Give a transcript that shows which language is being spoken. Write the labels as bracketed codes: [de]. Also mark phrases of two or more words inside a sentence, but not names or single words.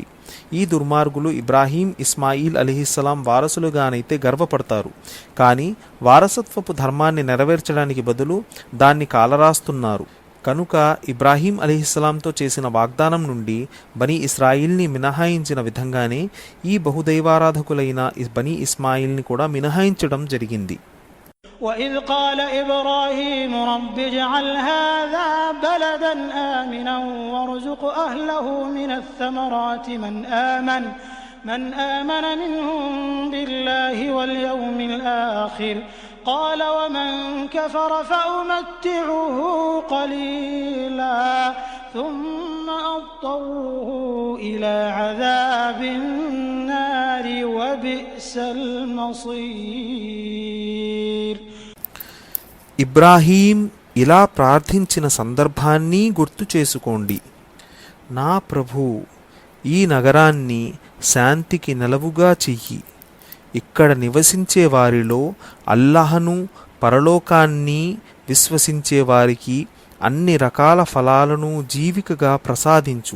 [te] ఈ దుర్మార్గులు ఇబ్రాహీం, ఇస్మాయిల్ [ar] عليه السلام [te] వారసులుగానైతే గర్వపడతారు, కానీ వారసత్వపు ధర్మాన్ని నెరవేర్చడానికి బదులు దాన్ని కాలరాస్తున్నారు. కనుక ఇబ్రాహీం అలీహిస్సలాంతో చేసిన వాగ్దానం నుండి బనీ ఇస్రాయిల్ని మినహాయించిన విధంగానే ఈ బహుదైవారాధకులైన బనీ ఇస్మాయిల్ని కూడా మినహాయించడం జరిగింది. [ar] وَإِذْ قَالَ إِبْرَاهِيمُ رَبِّ اجْعَلْ هَٰذَا بَلَدًا آمِنًا وَارْزُقْ أَهْلَهُ مِنَ الثَّمَرَاتِ مَنْ آمَنَ مِنْهُم بِاللَّهِ وَالْيَوْمِ الْآخِرِ قَالَ وَمَنْ كَفَرَ فَأُمَتِّعُهُ قَلِيلًا ثم اضطروه إلى عذاب النار وبئس المصير. [te] ఇబ్రాహీం ఇలా ప్రార్థించిన సందర్భాన్ని గుర్తు చేసుకోండి. నా ప్రభూ, ఈ నగరాన్ని శాంతికి నెలవుగా చెయ్యి. ఇక్కడ నివసించే వారిలో అల్లాహను, పరలోకాన్ని విశ్వసించే వారికి అన్ని రకాల ఫలాలను జీవికగా ప్రసాదించు.